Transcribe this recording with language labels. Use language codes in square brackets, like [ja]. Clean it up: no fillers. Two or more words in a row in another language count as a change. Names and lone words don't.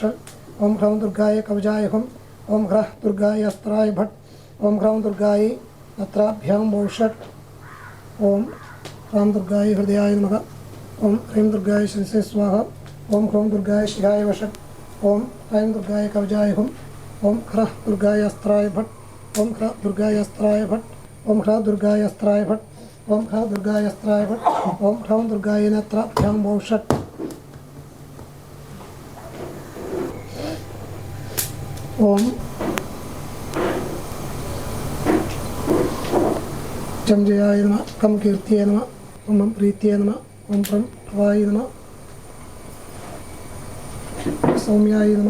[sa] ഓം ഹ്രൗം ദുർഗായ കവചായ ഹും. ഓം ഹ്രഃ ദുർഗായ അസ്ത്രായ ഭട്ട്. ഓം ഹ്രൗം ദുർഗായ നത്രാഭ്യാം ഭൂഷട്ട്. ഓം ഹ്രൗം ദുർഗായ ഹൃദയായ നമഃ. ഓം ഹ്രീം ദുർഗായ ശിരസേ സ്വാഹ. ഓം ഹ്രൗം ദുർഗായ ശിഖായ വഷ. ഓം ഹ്രൈം ദുർഗായ കവചായ ഹും. ओम ह्रः दुर्गाय अस्त्राय भट् ओम ह्रः दुर्गाय अस्त्राय भट् ओम ह्रः दुर्गाय अस्त्राय भट् ओम ह्रः दुर्गाय अस्त्राय भट् ओम ह्रौं दुर्गाय नेत्राभ्यां वौषट् ओम जमजयाय नमः कं कीर्त्यै नमः ओम प्रीत्यै नमः ओम प्रभवाय नमः सौम्याय नमः